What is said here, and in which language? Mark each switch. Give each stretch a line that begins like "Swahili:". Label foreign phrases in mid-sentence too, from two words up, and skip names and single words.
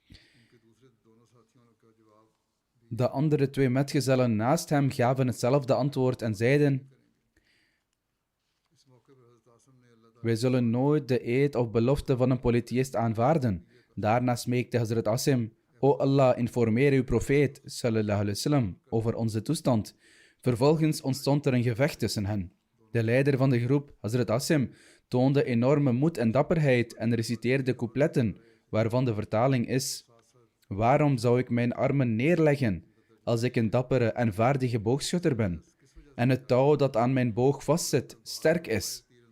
Dutch: De andere 2 metgezellen naast hem gaven hetzelfde antwoord en zeiden: wij zullen nooit de eed of belofte van een polytheïst aanvaarden. Daarna smeekte Hazrat Asim: O Allah, informeer uw profeet
Arabic: صلى الله عليه وسلم
Dutch: over onze toestand. Vervolgens ontstond er een gevecht tussen hen. De leider van de groep, Hazrat Asim, toonde enorme moed en dapperheid en reciteerde coupletten, waarvan de vertaling is: waarom zou ik mijn armen neerleggen als ik een dappere en vaardige boogschutter ben en het touw dat aan mijn boog vastzit sterk is?